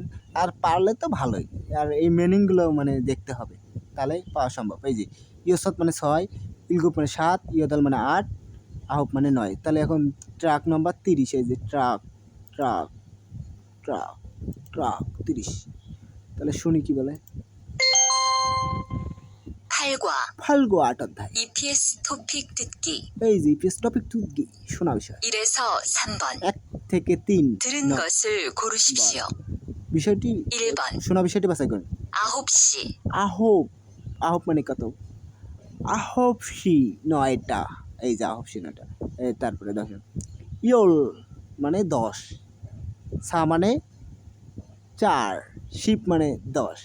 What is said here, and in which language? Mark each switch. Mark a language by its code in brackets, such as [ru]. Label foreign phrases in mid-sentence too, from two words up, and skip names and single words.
[bn] আর পারলে তো ভালোই, আর এই মিনিংগুলো মানে দেখতে হবে, তাহলে পাওয়া সম্ভব। এই যে ইয়সত মানে ৬, ইলগুপ মানে ৭, ইয়দাল মানে ৮, আহব মানে ৯। তাহলে এখন ট্রাক নম্বর ৩০, এই যে ট্রাক ট্রাক ট্রাক ট্রাক ৩০। তাহলে শুনি কি বলে। 팔과 ৮ অধ্যায়। [ko] EPS 토픽 듣기. [bn] এই যে [ko] EPS 토픽 듣기 [bn] শোনা বিষয়। [ko] 1에서 3번. [bn] ১ থেকে ৩ [ko] 들은 것을 고르십시오. [bn] বিষয়টি [ko] 1번. [bn] শোনা বিষয়টি বাছাই করুন। [ko] 9시. [bn] আহব, আহব মানে কত? আহবশি ৯টা, এই যে আহবশি ৯টা। তারপরে দেখেন ইয়োল মানে ১০, সা মানে ৪, শিপ মানে ১০।